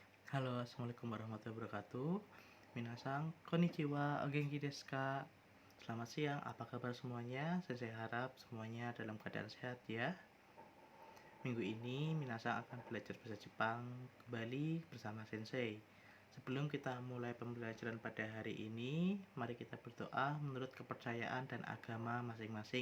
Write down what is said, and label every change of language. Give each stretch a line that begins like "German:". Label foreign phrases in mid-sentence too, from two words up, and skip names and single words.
Arabic: Halo, السلام عليكم ورحمة الله وبركاته.
Japanese: みなさん、こんにちは、お元気ですか?
Indonesian: Selamat siang, apa kabar semuanya? Saya harap semuanya dalam keadaan sehat ya. Minggu ini Minasang akan belajar bahasa Jepang kembali bersama Sensei. Sebelum kita mulai pembelajaran pada hari ini, mari kita berdoa menurut kepercayaan dan agama masing-masing.